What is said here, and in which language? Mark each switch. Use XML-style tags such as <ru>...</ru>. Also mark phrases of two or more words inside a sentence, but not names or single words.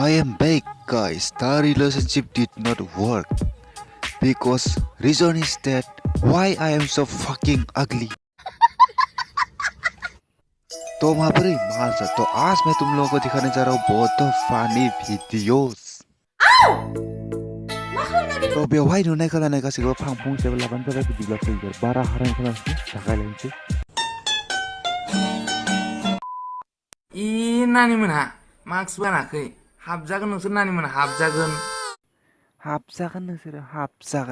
<en>am back, guys. The relationship did not work because reason is that why I am so fucking ugly.</en> <hi>तो महापरी मालसा तो आज मैं तुम लोगों को दिखाने जा रहा हूँ बहुत</hi> <en>funny videos</en> <hi>तो</hi> <brx>बेवहाय नुनाय खालामनाय गासैखौबो फांफुं सेबो लाबानो जाबाय बिदिब्ला फैगोन बारा हाराय खालामसै जागायलायनोसै नानि मोनहा मास्क गानाखै हाबजागोन नोंसोर नानि मोनहा हाबजागोन नोंसोरो हाबजागोन</brx>